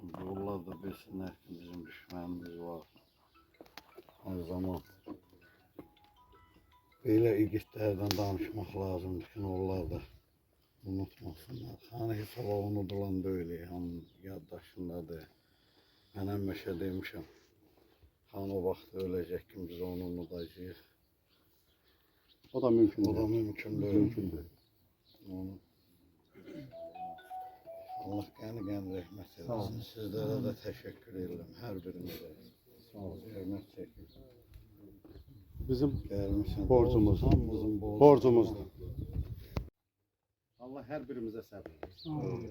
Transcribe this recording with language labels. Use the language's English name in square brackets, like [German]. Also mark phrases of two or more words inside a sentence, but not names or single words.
[Azerbaijani] Onlar da bilsinlər ki, bizim düşmənimiz var. Hər zaman belə igidlərdən danışmaq lazımdır ki, onlar da unutmasınlar. Xanı heç ola unudulan deyil, hamının yaddaşındadır. Mən həmişə demişəm, xan o vaxt öləcək ki, biz onu unudacağıq. [Turkish] O da mümkün O da değil. mümkün değil. Mümkün değil. [Azerbaijani] Onu Allah qəni rəhmət Sağ olun. eləsin. Sizlərə də təşəkkür edirəm hər birinizə. Sağ olun. Hörmət çəkin. Bizim Gəlmişsiniz. borcumuz. Hamımızın Borcumuzdur. Allah hər birimizə səbr versin.